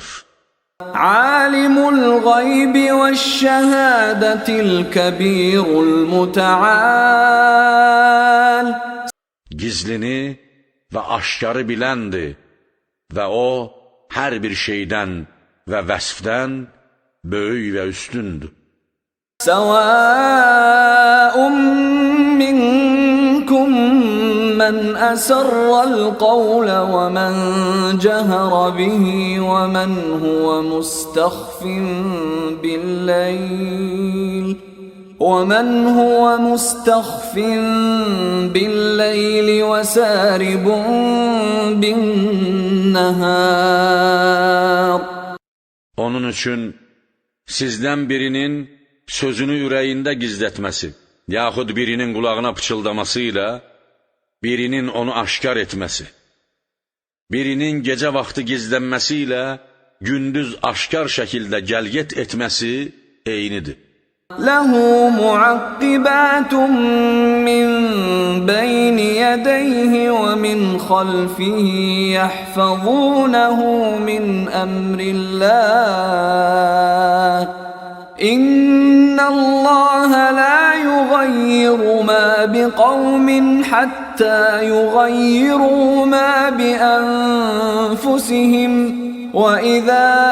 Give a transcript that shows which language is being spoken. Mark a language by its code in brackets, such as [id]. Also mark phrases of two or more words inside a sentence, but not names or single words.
[ar] عالم الغيب والشهادة الكبير المتعال. [az] Gizlini və aşkarı biləndir və o, hər bir şeydən və vəsfdən böyük və üstündür. [ar] سواء منكم من أسر القول ومن جهر به ومن هو مستخف بالليل وَمَنْ هُوَ مُسْتَخْفٍ بِاللَّيْلِ وَسَارِبٌ بِالنَّهَارِ. [az] Onun üçün sizdən birinin sözünü ürəyində gizlətməsi, yaxud birinin qulağına pıçıldaması ilə birinin onu aşkar etməsi, birinin gecə vaxtı gizlənməsi ilə gündüz aşkar şəkildə gəlgət etməsi eynidir. [ar] لَهُ مُعَقِّبَاتٌ مِّن بَيْنِ يَدَيْهِ وَمِنْ خَلْفِهِ يَحْفَظُونَهُ مِنْ أَمْرِ اللَّهِ إِنَّ اللَّهَ لَا يُغَيِّرُ مَا بِقَوْمٍ حَتَّى يُغَيِّرُوا مَا بِأَنفُسِهِمْ وَإِذَا